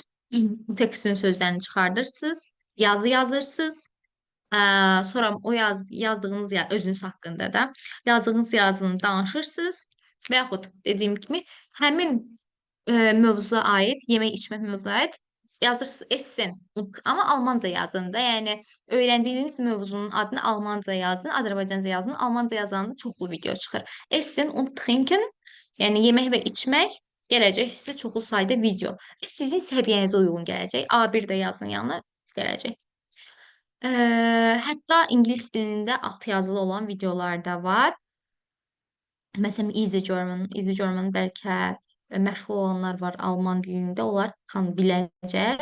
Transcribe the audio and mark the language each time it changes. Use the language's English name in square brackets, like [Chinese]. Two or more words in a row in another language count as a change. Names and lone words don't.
[Azerbaijani] bu tekstin sözlərini çıxardırsınız, yazı yazırsınız, sonra o yazdığınız özünüz haqqında da yazdığınız yazını danışırsınız və yaxud dediyim kimi həmin mövzuya aid, yemək içmək mövzuya aid yazırsınız essen, amma almanca yazın da, yəni öyrəndiyiniz mövzunun adını almanca yazın, Azərbaycanca yazın, almanca yazanda çoxlu video çıxır. [German] Essen und trinken, [Azerbaijani] yəni yemək və içmək gələcək sizə çoxlu sayda video. Sizin səviyyənizə uyğun gələcək. A1 də yazın yanına gələcək. Hətta ingilis dilində alt yazılı olan videolar da var. Məsələn, Easy German bəlkə məşğul olanlar var alman dilində, onlar biləcək.